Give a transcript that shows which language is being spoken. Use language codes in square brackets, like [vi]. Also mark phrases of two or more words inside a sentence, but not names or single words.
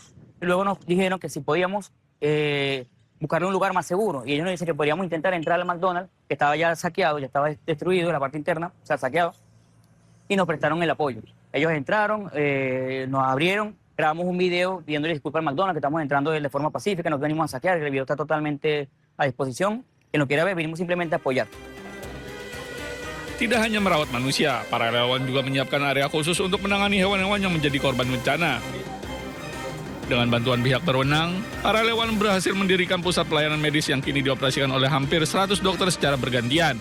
[es] Y luego nos dijeron que si podíamos buscarle un lugar más seguro, y ellos nos dicen que podríamos intentar entrar al McDonald's, que estaba ya saqueado, ya estaba destruido la parte interna, o sea, saqueado, y nos prestaron el apoyo. Ellos entraron, nos abrieron, grabamos un video pidiéndole disculpas al McDonald's, que estamos entrando de forma pacífica, nos venimos a saquear, el video está totalmente a disposición. Quien lo quiera ver, venimos simplemente a apoyar. [id] Tidak hanya merawat manusia, para relawan juga menyiapkan area khusus untuk menangani hewan-hewan yang menjadi korban bencana. Dengan bantuan pihak berwenang, para relawan berhasil mendirikan pusat pelayanan medis yang kini dioperasikan oleh hampir 100 dokter secara bergantian.